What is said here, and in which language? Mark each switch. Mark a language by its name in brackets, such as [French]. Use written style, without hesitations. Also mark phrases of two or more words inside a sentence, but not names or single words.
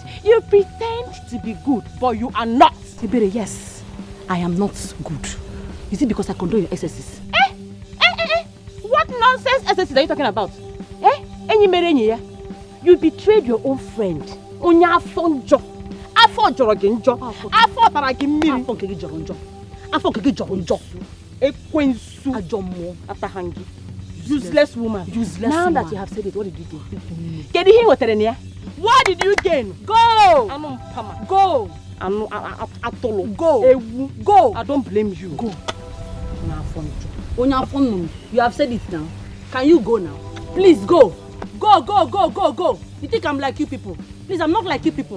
[English] You pretend to be good, but you are not. Ebere, yes, I am not good. Is it because I condone your excesses? What nonsense excesses are you talking about? You betrayed your own friend. [Igbo] Onya Afonjo. Afọ jọrọ gị njọ. Afọ tara gị mmiri. Afọ nke gị jọrọ njọ. Afọ nke gị jọrọ njọ. Ekwensu. Ajọ mmụọ. Atahangi. [English] Useless woman. Useless now woman. That you have said it, what did you gain? [Igbo] Kedu ihe wetere na ya? [English] What did you gain? Go! [Igbo] Anu mpama. Go! Anu atolo. [English] Go! [Igbo] Ewu. [English] Go! I don't blame you. Go. [Igbo] Onya Afonjo. [English] You have said it now. Can you go now? Please go. Go, go, go, go, go. You think I'm like you people? Please, I'm not like you people.